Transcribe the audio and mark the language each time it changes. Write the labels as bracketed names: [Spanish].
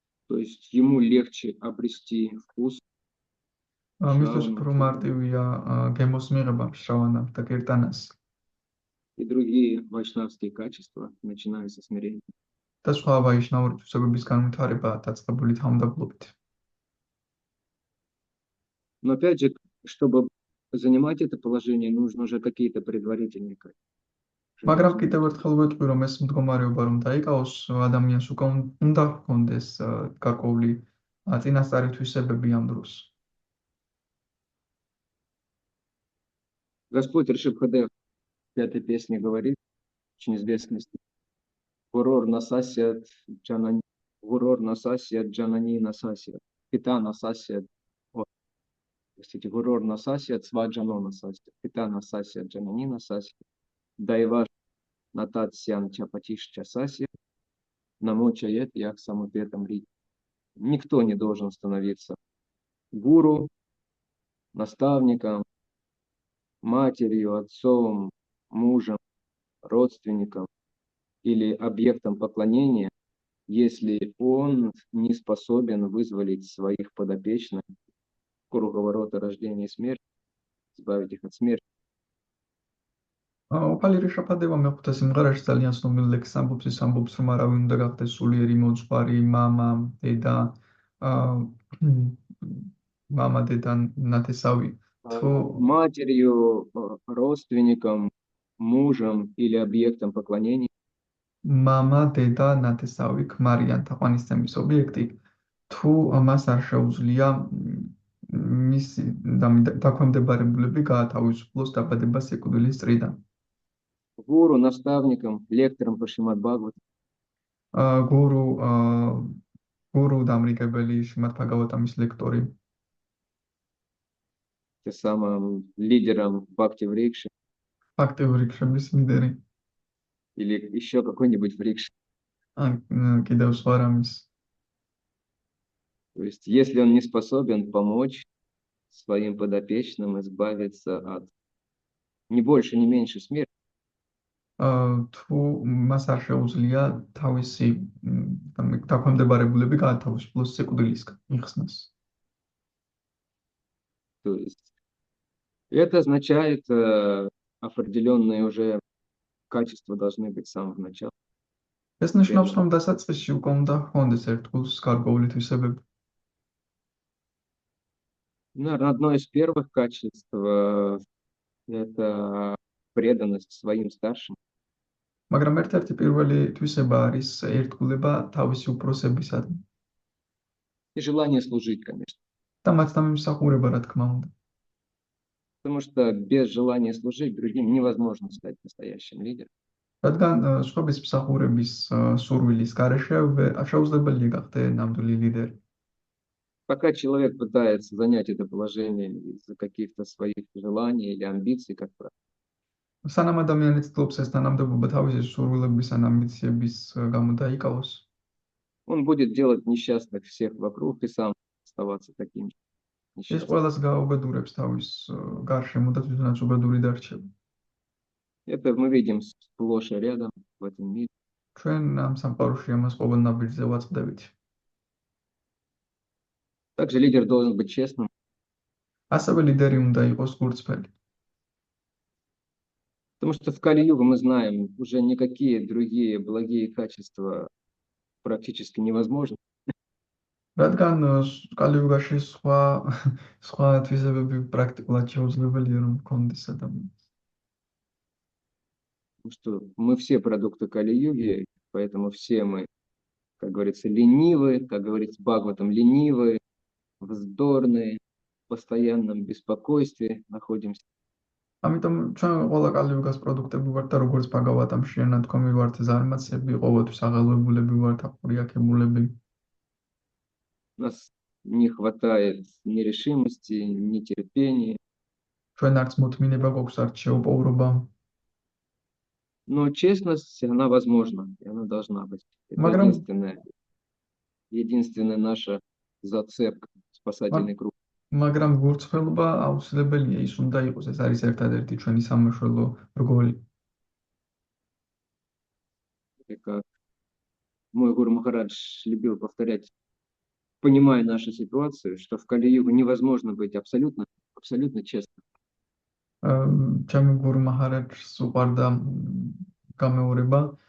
[Russian] То есть ему легче обрести вкус. [Georgian] მისთვის უფრო მარტივია გემოს მიღება მშრალანამ და კირტანას. [Russian] И другие вайшнавские качества, начиная со смирения. [Georgian] და სხვა ვაიშნავური თვისებების განვითარება დაწყებული თავმდაბლობით. [Russian] Но опять же, чтобы занимать это положение, нужно уже какие-то предварительные качества. [Georgian] მაგრამ კიდევ ერთხელ ვეტყვი, რომ ეს მდგომარეობა რომ დაიკავოს, ადამიანს უკვე უნდა ჰქონდეს გარკვეული წინასწარი თვისებები ამ დროს. [Russian] Господь Ришабхадев в пятой песне говорит, очень известный стих. [Sanskrit] Гурор насасят джанани, гурор насасят джанани насасят, пита насасят, простите, гурор насасят, сваджано насасят, пита насасят, джанани насасят, дайваш натат сян чапатиш часасят, намочает як самопетом рит. [Russian] Никто не должен становиться гуру, наставником, матерью, отцом, мужем, родственником или объектом поклонения, если он не способен вызволить своих подопечных круговорота рождения и смерти, избавить их от смерти. [Georgian] ოფალი რიშაფადევა მეხუთე სიმღერაში ძალიან ცნობილ ლექსს ამბობს, რომ არავინ უნდა გახდეს სულიერი მოძღვარი, მამა, დედა, ნათესავი. [Russian] Матерью, родственником, мужем или объектом поклонения. [Georgian] Мама, деда, ნათესავი, ქმარი ან თაყვანისცემის ობიექტი, თუ მას არ შეუძლია მისი დაქვემდებარებულები გაათავისუფლოს დაბადება სიკვდილის წრიდან. [Russian] Гуру, наставником, лектором по Шримад Бхагаватам. [Georgian] გურუ დამრიგებელი შრიმად ბჰაგავატამის ლექტორი. [Russian] Тем самым лидером Бхакти Врикши. [Georgian] Активური რიქშების ლიდერი. [Russian] Или еще какой-нибудь Врикши. [Georgian] კიდევ სხვა რამის. [Russian] То есть, если он не способен помочь своим подопечным избавиться от не больше, не меньше смерти, [Georgian] თუ მას არ შეუძლია თავისი დაქვემდებარებულები გაათავისუფლოს სიკვდილისგან იხსნას. [Russian] то есть это означает определенные уже качества должны быть с самого начала. [Georgian] ეს ნიშნავს, რომ დასაწყისში უკვე უნდა ჰქონდეს ერთგულს გარკვეული თვისებები. [Russian] Наверное, одно из первых качеств это преданность своим старшим. [Georgian] მაგრამ ერთ-ერთი პირველი თვისება არის ერთგულება თავისი უფროსებისადმი. [Russian] И желание служить, конечно. [Georgian] და მათთან მიმსახურება, რა თქმა უნდა. [Russian] Потому что без желания служить другим невозможно стать настоящим лидером. [Georgian] რადგან სხვების მსახურების სურვილის გარეშე შეუძლებელია გახდე ნამდვილი ლიდერი. [Russian] Пока человек пытается занять это положение из-за каких-то своих желаний или амбиций, как правило, [Georgian] სანამ ადამიანი ცდილობს ეს თანამდებობა თავისი სურვილების ან ამბიციების გამო დაიკავოს, [Russian] он будет делать несчастных всех вокруг и сам оставаться таким же [Georgian] ეს [Russian] несчастным. [Georgian] ყველას გაუბედურებს თავის გარშემო და თვითონაც უბედური დარჩება. [Russian] Это мы видим сплошь и рядом в этом мире. [Georgian] ჩვენ ამ სამყაროში ამას ყოველ ნაბიჯზე ვაწყდებით. [Russian] Также лидер должен быть честным. [Georgian] ასევე ლიდერი უნდა იყოს გულწრფელი. [Russian] Потому что в Кали-югу мы знаем, уже никакие другие благие качества практически невозможны. [Georgian] რადგან კალიუგაში სხვა თვისებები პრაქტიკულად შეუძლებელია რომ გქონდეს ადამიანს. [Russian] Потому что мы все продукты Кали-юги, поэтому все мы, как говорится, ленивые, как говорится Бхагаватам, ленивые, вздорные, в постоянном беспокойстве находимся. [Georgian] ამიტომ ჩვენ ყველა კალიუგას პროდუქტები ვართ და როგორც ბჰაგავატამში ნათქვამი ვართ ზარმაცები, ყოველთვის აღელვებულები ვართ, აპურიაქებულები. [Russian] У нас не хватает ни решимости, ни терпения. [Georgian] ჩვენ არც მოთმინება გვაქვს, არც შეუპოვრობა. [Russian] Но честность, она возможна, и она должна быть. Это единственная наша зацепка, спасательный круг. [Georgian] მაგრამ გულწრფელობა აუცილებელია, ის უნდა იყოს, ეს არის ერთადერთი ჩვენი სამაშველო რგოლი. [Russian] Как мой гуру Махарадж любил повторять, понимая нашу ситуацию, что в Кали-югу невозможно быть абсолютно честным. [Georgian] ჩემი გურუ მაჰარაჯს უყვარდა გამეორება,